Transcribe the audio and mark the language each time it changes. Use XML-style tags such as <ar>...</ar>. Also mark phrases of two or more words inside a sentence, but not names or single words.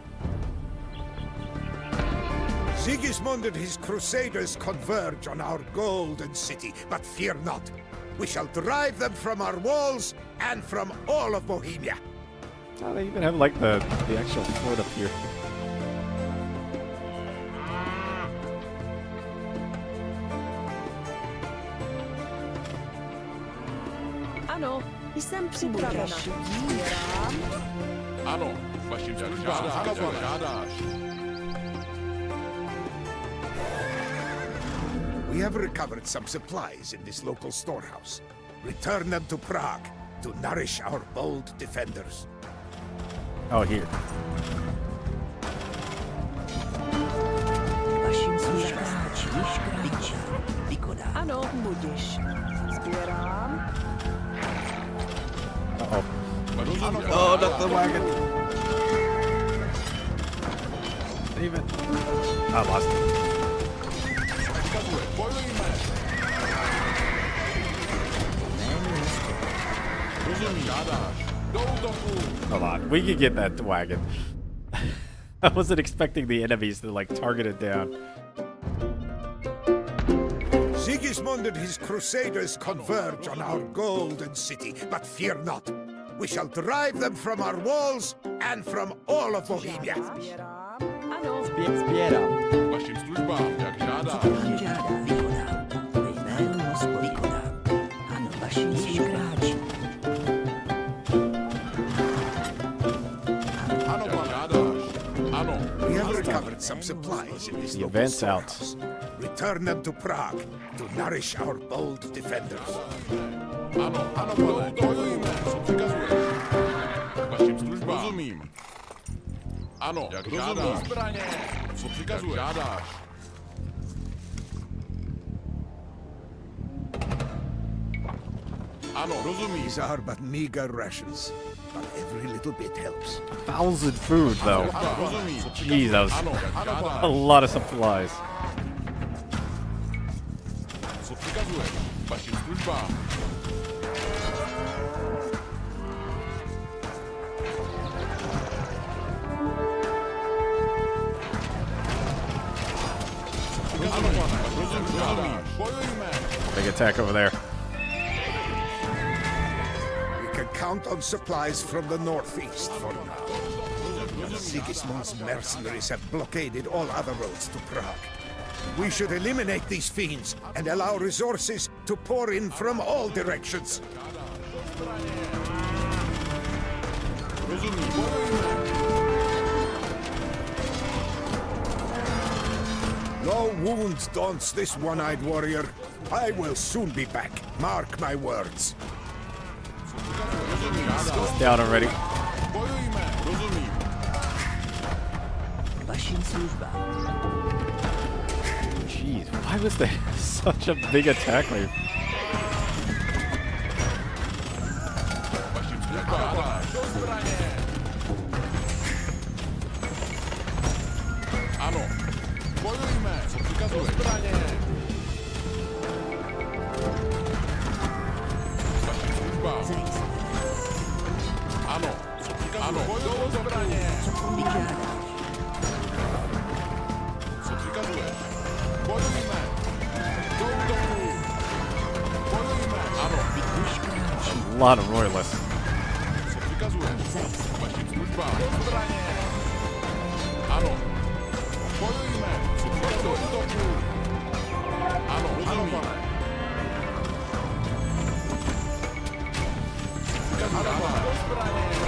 <en>Sigismund and his crusaders converge on our golden city, but fear not. We shall drive them from our walls and from all of Bohemia. Oh, they even have like the actual fort up here.</en> <cs>Ano, jsem připravena. Sbírám. Ano, vašim službám žádáš.</cs> <en>We have recovered some supplies in this local storehouse. Return them to Prague to nourish our bold defenders. Oh, here.</en> <cs>Vašim službám vykonám. Ano, budiš. Sbírám. Uh-oh.</cs> <en>Oh, not the wagon. Save it. I lost it. Hold on, we can get that wagon. I wasn't expecting the enemies to like target it down. Sigismund and his crusaders converge on our golden city, but fear not. We shall drive them from our walls and from all of Bohemia.</en> <cs>Sbírám. Ano. Zbieram. Vašim službám, jak žádáš. Pan žádá, vykonám. Ve jménu Hospody vykonám. Ano, vašim službám. Ano, pan žádáš. Ano.</cs> <en>We have recovered some supplies in this The local event's out. storehouse. Return them to Prague to nourish our bold defenders.</en> <cs>Ano, ano, pane, bojujme, co přikazuješ. Vašim službám. Rozumím. Ano, jak žádáš. Zbraně. Co přikazuješ. Jak žádáš. Ano, rozumím.</cs> <en>These are but meager rations, but every little bit helps. 1,000 food though.</en> <cs>Ano, rozumím.</cs> <en>Jeez, that was</en> <cs>Ano, jak</cs> <en>a</en> <cs>žádáš.</cs> <en>lot of supplies.</en> <cs>Co přikazuješ. Vašim službám. Ano, pane, rozumím. Bojujme.</cs> <en>Big attack over there. We can count on supplies from the northeast for now. Sigismund's mercenaries have blockaded all other roads to Prague. We should eliminate these fiends and allow resources to pour in from all directions.</en> <cs>Rozumím. Bojujme.</cs> <en>No wound daunts this one-eyed warrior. I will soon be back. Mark my words. It's down already.</en> <cs>Bojujme. Rozumím. Vašim službám.</cs> <en>Jeez, why was there such a big attack wave?</en> <cs>Vašim službám. Do zbraně. Ano. Bojujme. Co přikazuješ. Do zbraně. Vašim službám. Zajisté. Ano. Co přikazuješ. Ano. Bojujme. Do zbraně. Vyžádáš. Co přikazuješ. Bojujme. Do útoku. Bojujme. Ano.</cs> <en>A lot of royalists.</en> <cs>Co přikazuješ. Vašim službám. Do zbraně. Ano. Bojujme. Co přikazuješ. Do útoku. Ano, rozumím. Ano, pane. Do zbraně.</cs>